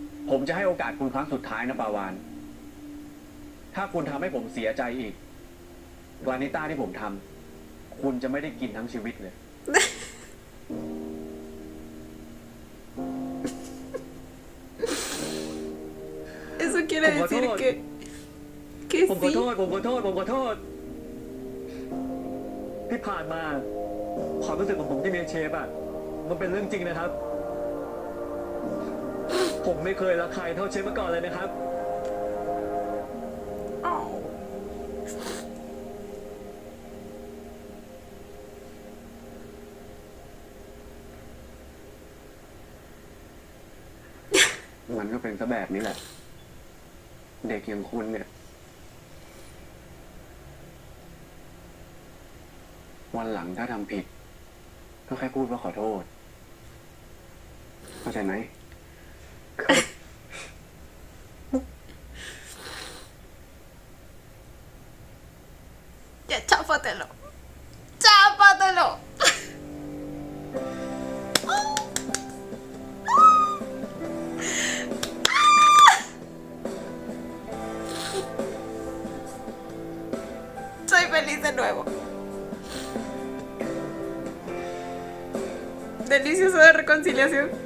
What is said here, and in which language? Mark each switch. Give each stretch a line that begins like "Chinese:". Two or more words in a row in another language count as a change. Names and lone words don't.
Thai: ผมจะให้โอกาสคุณครั้งสุดท้ายนะปาวาน ถ้าคุณทำให้ผมเสียใจอีกวานิต้าที่ผมทำคุณจะไม่ได้กินทั้งชีวิตเลย
Spanish: Eso quiere Como decir todo. que
Thai: ผมขอ
Spanish: sí.
Thai: โทษ ผมขอโทษ ผมขอโทษ ที่ผ่านมาความรู้สึกของผมที่เมียเชฟอะมันเป็นเรื่องจริงนะครับ ผมไม่เคยรักใครเท่าเชฟมาก่อนเลยนะครับ Oh. มันก็เป็นซะแบบนี้แหละ เด็กอย่างคุณเนี่ย วันหลังถ้าทำผิด ก็แค่พูดว่าขอโทษ เข้าใจไหม
Spanish: Ya, chápatelo. Chápatelo. Soy feliz de nuevo. Delicioso de reconciliación.